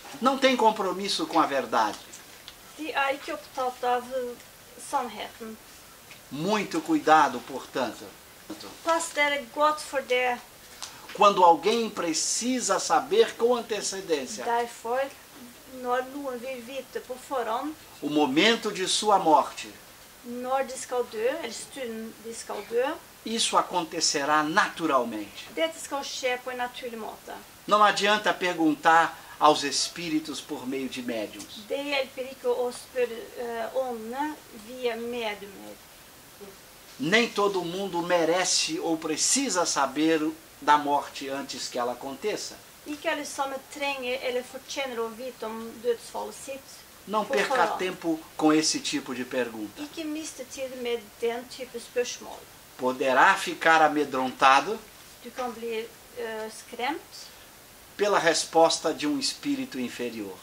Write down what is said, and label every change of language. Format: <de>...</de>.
<pt>Não tem compromisso com a verdade.</pt> <no>De er ikke opptatt av sannheten.</no> <pt>Muito cuidado, portanto.</pt> <no>Pass dere godt for det.</no> <pt>Quando alguém precisa saber com antecedência</pt> <no>Derfor, når noen vil vite på forhånd</no> <pt>o momento de sua morte,</pt> <no>når de skal dø, eller stunden de skal dø,</no> <pt>isso acontecerá naturalmente.</pt> <no>dette skal skje på en naturlig måte.</no> <pt>Não adianta perguntar aos espíritos por meio de médiums.</pt> <no>Det hjelper ikke å spørre åndene via mediumer.</no> <pt>Nem todo mundo merece ou precisa saber da morte antes que ela aconteça.</pt> <no>Ikke alle sammen trenger eller fortjener å vite om dødsfallet sitt.</no> <pt>Não</pt> <no>på</no> <pt>perca</pt> <no>forhånd.</no> <pt>tempo com esse tipo de pergunta.</pt> <no>Ikke miste tid med den type spørsmål.</no> <pt>Poderá ficar amedrontado</pt> <no>Du kan bli skremt</no> <pt>pela resposta de um espírito inferior.</pt>